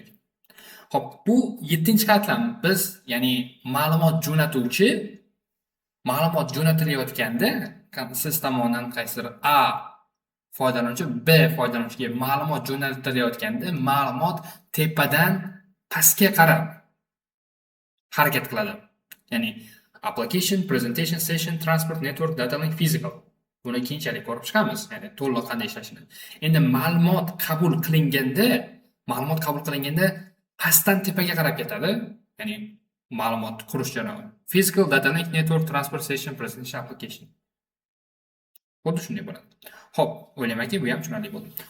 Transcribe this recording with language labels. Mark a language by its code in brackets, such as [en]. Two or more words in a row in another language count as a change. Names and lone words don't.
[uz] Xo'p, bu 7-qatlam biz, ya'ni ma'lumot jo'natuvchi ma'lumot jo'natilayotganda siz tomonidan qaysidir A foydalanuvchi B foydalanuvchiga ma'lumot jo'natilayotganda ma'lumot tepadan pastga qarab harakat qiladi. [en] Ya'ni Application, presentation, session, transport, network, data link, physical. [uz] Buni keyinchalik ko'rib chiqamiz, ya'ni to'liq qanday ishlashini. Endi ma'lumot qabul qilinganda pastdan tepaga qarab ketadi, ya'ni ma'lumot qurish jarayoni. [en] Physical, data link, network, transport, session, presentation, application. [uz] Xuddi shunday bo'ladi. Xo'p, o'ylaymanki, bu ham tushunarli bo'ldi.